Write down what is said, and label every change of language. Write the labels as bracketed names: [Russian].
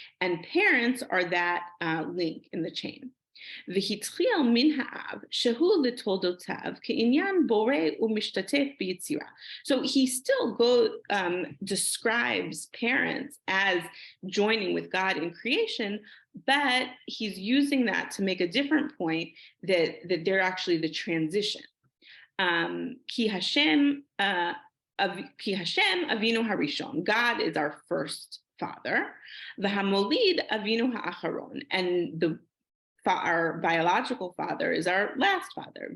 [English] And parents are that link in the chain. [Hebrew] והתחיל מן האב שהוא לתולדותיו כעניין בורא ומשתתף ביצירה. [English] So he still describes parents as joining with God in creation, but he's using that to make a different point that they're actually the transition. [Hebrew] כי Hashem Avinu Harishon, [English] God is our first father, [Hebrew] והמוליד אבינו האחרון, [English] and our biological father is our last father.